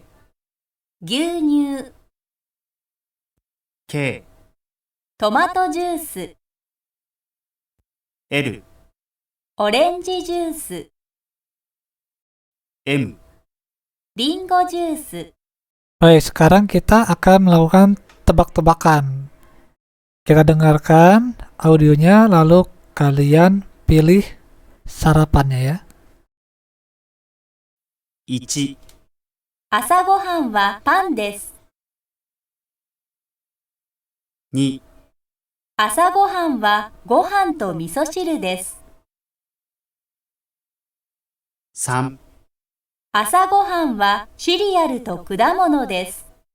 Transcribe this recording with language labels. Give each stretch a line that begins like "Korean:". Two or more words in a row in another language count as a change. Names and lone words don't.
Japanese: 牛乳、 K、トマトジュース、 L、オレンジジュース、 M、リンゴジュース。
Indonesian: Baik, sekarang kita akan melakukan tebak-tebakan. Kita dengarkan audionya, lalu kalian pilih sarapannya ya.
Japanese: 1、朝ごはんはパンです。 2、朝ごはんはご飯と味噌汁です。 3、朝ごはんはシリアルと果物です。